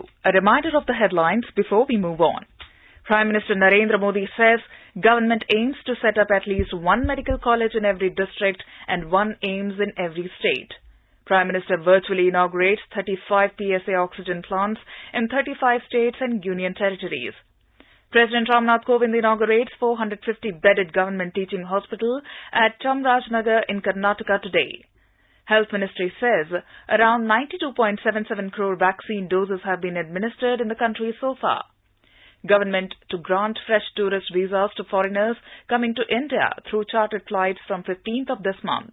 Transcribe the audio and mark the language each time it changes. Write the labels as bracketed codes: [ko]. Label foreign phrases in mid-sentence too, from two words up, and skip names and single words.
[en] A reminder of the headlines before we move on. Prime Minister Narendra Modi says government aims to set up at least 1 medical college in every district and 1 AIIMS in every state. Prime Minister virtually inaugurates 35 PSA oxygen plants in 35 states and union territories. President Ramnath Kovind inaugurates 450-bedded government teaching hospital at Chamarajnagar in Karnataka today. Health Ministry says around 92.77 crore vaccine doses have been administered in the country so far. Government to grant fresh tourist visas to foreigners coming to India through chartered flights from 15th of this month.